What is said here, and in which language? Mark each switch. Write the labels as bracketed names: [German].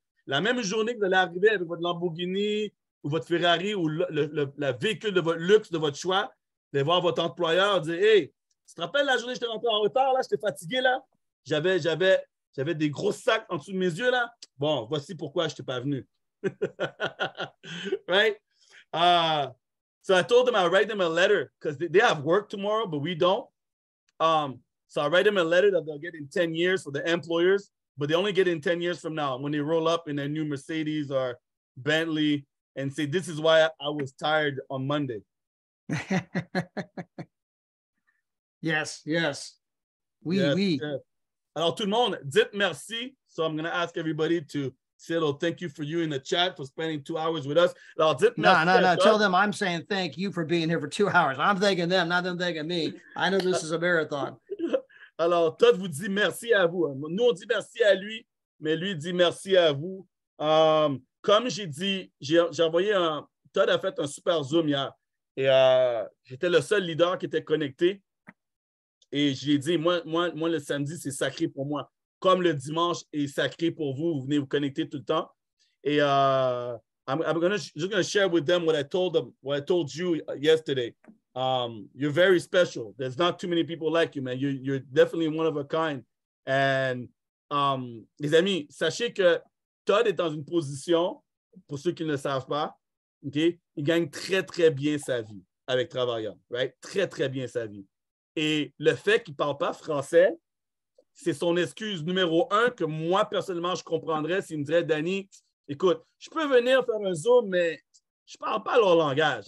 [French] La même journée que vous allez arriver avec votre Lamborghini ou votre Ferrari ou le véhicule de votre luxe, de votre choix, vous allez voir votre employeur dire « Hey, tu te rappelles la journée que j'étais rentré en retard, là? J'étais fatigué, là? J'avais des gros sacs en dessous de mes yeux, là. Bon, voici pourquoi je n'étais pas venu. » [English] Right? So I told them I'll write them a letter because they have work tomorrow, but we don't. So I write them a letter that they'll get in 10 years for the employers, but they only get in 10 years from now when they roll up in their new Mercedes or Bentley and say, this is why I was tired on Monday. Yes. Yes. [French] Alors, tout le monde, dites merci. [English] So I'm going to ask everybody to say a little thank you for you in the chat for spending 2 hours with us. [French] Alors, dites merci. [English] No. Tell them I'm saying thank you for being here for 2 hours. I'm thanking them, not them thanking me. I know this is a marathon. [French] Alors, Todd vous dit merci à vous. Nous, on dit merci à lui, mais lui dit merci à vous. Comme j'ai dit, j'ai envoyé Todd a fait un super Zoom hier. Et j'étais le seul leader qui était connecté. Et j'ai dit, moi, le samedi, c'est sacré pour moi. Comme le dimanche est sacré pour vous, vous venez vous connecter tout le temps. Et [English] I'm just going to share with them what I told you yesterday. You're very special. There's not too many people like you, man. You're definitely one of a kind. And [French] les amis, sachez que Todd est dans une position, pour ceux qui ne le savent pas, okay, il gagne très, très bien sa vie avec Travaillant, right? Très, très bien sa vie. Et le fait qu'il ne parle pas français, c'est son excuse numéro 1 que moi, personnellement, je comprendrais s'il me dirait, Danny, écoute, je peux venir faire un Zoom, mais je ne parle pas leur langage.